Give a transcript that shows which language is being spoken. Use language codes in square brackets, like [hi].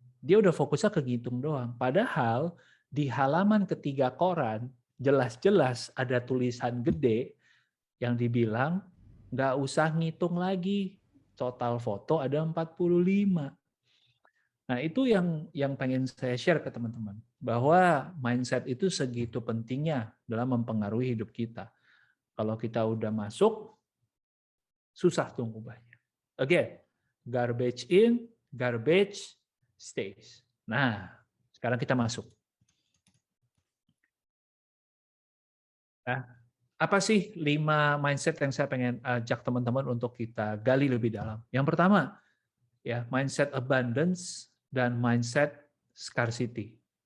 [id] Dia udah fokusnya ke ngitung doang. Padahal di halaman ketiga koran jelas-jelas ada tulisan gede yang dibilang nggak usah ngitung lagi. Total foto ada 45. Nah, itu yang pengen saya share ke teman-teman. Bahwa mindset itu segitu pentingnya dalam mempengaruhi hidup kita. Kalau kita udah masuk, susah tuh ngubahnya. [en] Again, garbage in, garbage stays. [id] Nah, sekarang kita masuk. Nah, apa sih 5 mindset yang saya pengen ajak teman-teman untuk kita gali lebih dalam? Yang pertama, ya mindset abundance dan mindset scarcity.